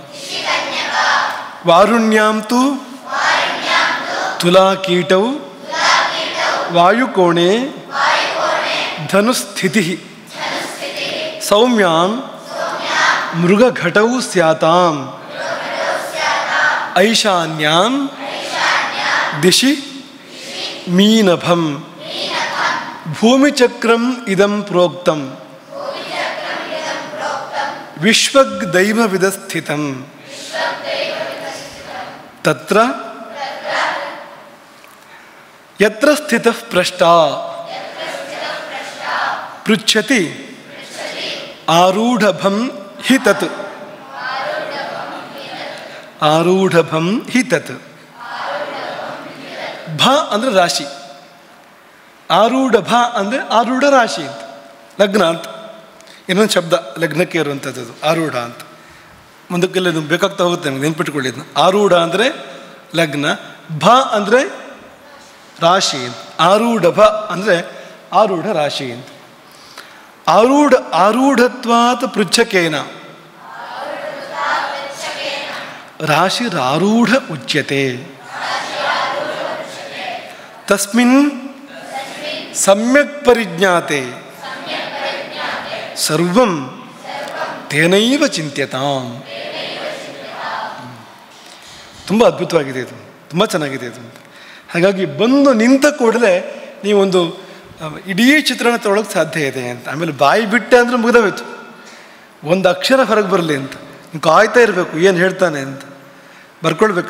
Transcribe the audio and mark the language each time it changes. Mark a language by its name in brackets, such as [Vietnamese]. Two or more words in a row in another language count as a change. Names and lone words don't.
[Sanskrit] ವಾರುಣ್ಯಾಂ ತು ತುಲಾ ಕೀಟೌ ವಾಯುಕೋಣೆ ಧನುಸ್ಥಿತಿ. ಸೌಮ್ಯಾಂ ಮೃಗಘಟೌ ಸ್ಯಾತಾಂ ಐಶಾನ್ಯಾಂ ದಿಶಿ ಮೀನಭಂ. ಭೂಮಿಚಕ್ರಂ ಇದಂ ಪ್ರೋಕ್ತಂ ವಿಶ್ವಗ್ದೈವವಿದ ಸ್ಥಿತಂ. ತತ್ರ ಯತ್ರ ಸ್ಥಿತಃ ಪ್ರಷ್ಟಾ ಪೃಚ್ಛತಿ ಆರೂಢಭಂ ಹಿ ತತ್. ಆರೂಢಭಂ ಹಿ ತತ್. [Kannada] ಭ ಅಂದರೆ ರಾಶಿ, ಆರೂಢ ಭ ಅಂದರೆ ಆರೂಢ ರಾಶಿ ಅಂತ, ಲಗ್ನ ಅಂತ. ಇನ್ನೊಂದು ಶಬ್ದ ಲಗ್ನಕ್ಕೆ ಇರುವಂಥದ್ದು ಆರೂಢ ಅಂತ. ಮುಂದಕ್ಕೆಲ್ಲ ಇದು ಬೇಕಾಗ್ತಾ ಹೋಗುತ್ತೆ ನಮಗೆ, ನೆನ್ಪಿಟ್ಕೊಳ್ಳಿ ಇದನ್ನ. ಆರೂಢ ಅಂದರೆ ಲಗ್ನ, ಭ ಅಂದರೆ ರಾಶಿ ಅಂತ. ಆರೂಢ ಭ ಅಂದರೆ ಆರೂಢ ರಾಶಿ ಅಂತ. [Sanskrit] ಆರೂಢತ್ವಾತ್ ಪೃಚ್ಛಕೇನ ರಾಶಿರಾರೂಢ ಉಚ್ಯತೆ. ತಸ್ಮಿನ್ ಸಮ್ಯಕ್ ಪರಿಜ್ಞಾತೆ ಸರ್ವಂ ತೇನೈವ ಚಿಂತ್ಯತಾಂ. [Kannada] ತುಂಬ ಅದ್ಭುತವಾಗಿದೆ ಇದು, ತುಂಬ ಚೆನ್ನಾಗಿದೆ ಇದು. ಹಾಗಾಗಿ ಬಂದು ನಿಂತ ಕೂಡಲೇ ನೀವೊಂದು ಇಡೀ ಚಿತ್ರಣ ತೊಗೊಳಕ್ಕೆ ಸಾಧ್ಯ ಇದೆ ಅಂತ. ಆಮೇಲೆ ಬಾಯಿ ಬಿಟ್ಟೆ ಅಂದರೆ ಮುಗಿದೋಯ್ತು, ಒಂದು ಅಕ್ಷರ ಹೊರಗೆ ಬರಲಿ ಅಂತ ನೀವು ಕಾಯ್ತಾ ಇರಬೇಕು, ಏನು ಹೇಳ್ತಾನೆ ಅಂತ ಬರ್ಕೊಳ್ಬೇಕು.